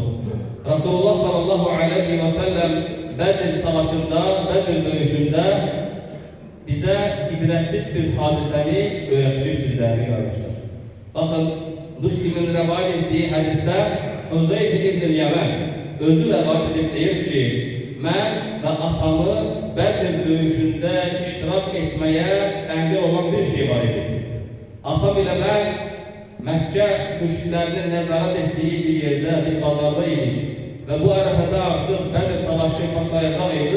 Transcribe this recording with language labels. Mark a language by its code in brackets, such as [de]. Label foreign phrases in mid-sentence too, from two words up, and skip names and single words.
[tr] Resulullah [ar] صلى الله عليه وسلم [tr] Bedir savaşında, Bedir dövüşünde bize ibretli bir hadiseni öğretmiştir değerli kardeşler. Bakın, Müslim'in rivayet ettiği hadiste [az] Huzeyfe İbn-i Yemen özü rivayet edip deyir ki, mən və atamı Bədir döyüşündə iştirak etməyə əngəl olan bir şey var idi. Atam ilə mən Məkkə müşriklərinin nəzarət etdiyi bir yerdə, bir bazarda idik və bu ərəfədə artıq Bədir savaşı başlayacaq idi.